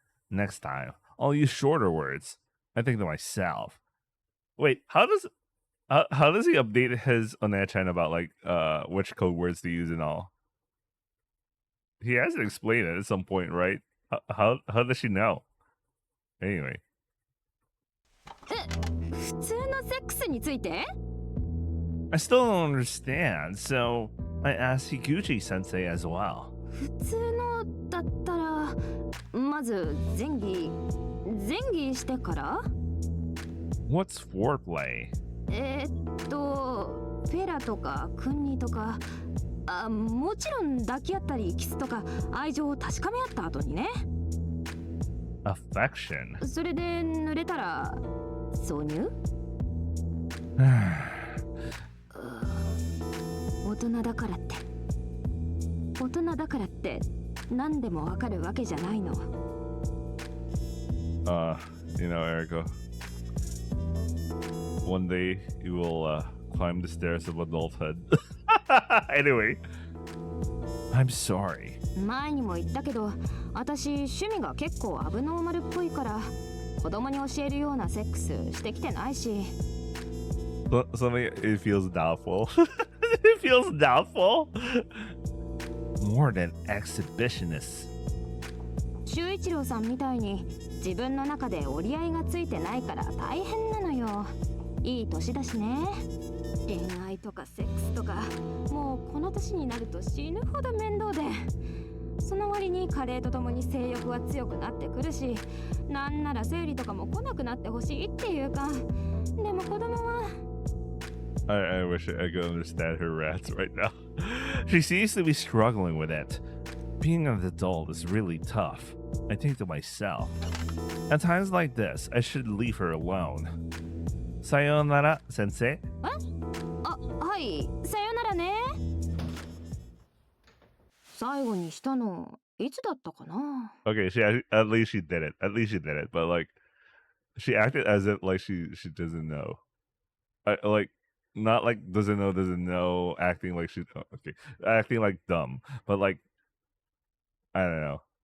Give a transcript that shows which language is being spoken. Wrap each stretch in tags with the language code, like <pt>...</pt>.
<en>Next time, I'll use shorter words. I think to myself. Wait, how does he update his Onechan about like which code words to use and all? He has to explain it at some point, right? How does she know? Anyway.</en> <ja>普通のセックスについて</ja> <en>I still don't understand, so I asked Higuchi sensei as well.</en> <ja>普通のだったらまず前儀してから</ja> <en>What's foreplay?</en> <ja>フェラとかクンニとかもちろん抱き合ったりキスとか愛情を確かめ合った後にね</ja> <en>Affection?</en> <ja>それで濡れたら挿入大人だからって何でもわかるわけじゃないの</ja> <en>You know, Erica, one day you will climb the stairs of adulthood. Anyway, I'm sorry.</en> <ja>前にも言ったけど私趣味が結構アブノーマルっぽいから子供に教えるようなセックスしてきてないし</ja> <en>Something, it feels doubtful. It feels doubtful. More than exhibitionists.</en> <ja>修一郎さんみたいに自分の中で折り合いがついてないから大変なのよいい年だしね恋愛とかセックスとかもうこの年になると死ぬほど面倒でその割に加齢とともに性欲は強くなってくるしなんなら生理とかも来なくなってほしいっていうかでも子供は</ja> <en>I wish I could understand her rants right now. She seems to be struggling with it. Being an adult is really tough. I think to myself. At times like this, I should leave her alone. Sayonara, sensei.</en> <ja>はいさよならね最後にしたのいつだったかな</ja> <en>Okay, at least she did it. At least she did it. But like, she acted as if like she doesn't know. Like, not like doesn't know, acting like she okay, acting like dumb. But like, I don't know.</en>